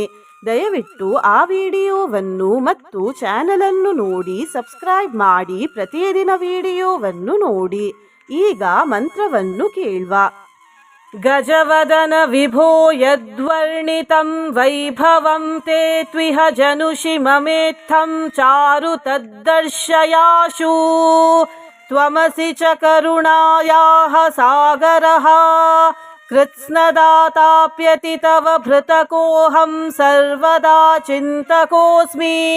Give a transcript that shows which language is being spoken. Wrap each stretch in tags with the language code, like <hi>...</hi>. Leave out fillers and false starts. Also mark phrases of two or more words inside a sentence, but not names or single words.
<kn>ದಯವಿಟ್ಟು ಆ ವಿಡಿಯೋವನ್ನು ಮತ್ತು ಚಾನಲ್ ಅನ್ನು ನೋಡಿ ಸಬ್ಸ್ಕ್ರೈಬ್ ಮಾಡಿ. ಪ್ರತಿದಿನ ವಿಡಿಯೋವನ್ನು ನೋಡಿ. ಈಗ ಮಂತ್ರವನ್ನು ಕೇಳುವ.</kn> <sa>ಗಜವದನ ವಿಭೋ ಯದ್ವರ್ಣಿತಂ ವೈಭವಂ ತೇ ತ್ವಿಹ ಜನುಷಿ ಮಮೇತ್ಥಂ ಚಾರು ತದ್ದರ್ಶಯಾಶು ತ್ವಮಸಿ ಚ ಕರುಣಾಯಾಹ ಸಾಗರಃ ಕೃತ್ಸ್ನದಾತಾಪ್ಯತಿ ತವ ಭೃತಕೋಹಂ ಸರ್ವದಾ ಚಿಂತಕೋಸ್ಮಿ.</sa>